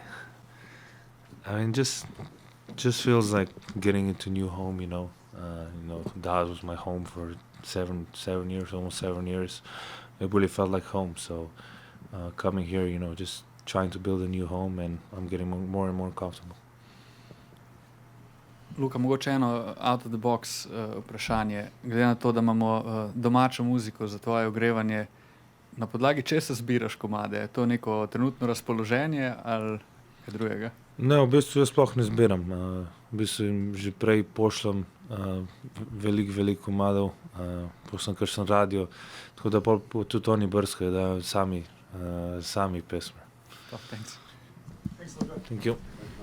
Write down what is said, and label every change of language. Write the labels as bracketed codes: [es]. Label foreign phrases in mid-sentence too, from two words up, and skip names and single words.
[en] I mean, just feels like getting into new home. Dallas was my home for 7 years, almost 7 years. It really felt like home. So coming here, just trying to build a new home, and I'm getting more and more comfortable. [sl] Luka, mogoče eno [en] out of the box [sl] vprašanje. Glede na to, da imamo domačo muziko za tvoje ogrevanje, na podlagi česa zbiraš komade? Je to neko trenutno razpoloženje ali kaj drugega? Ne, v bistvu jaz sploh ne zbiram. V bistvu jim že prej pošljem veliko komadov, pošljem kakšen radio, tako da tudi oni brskajo, da sami pesme. [en] Thanks. Thank you.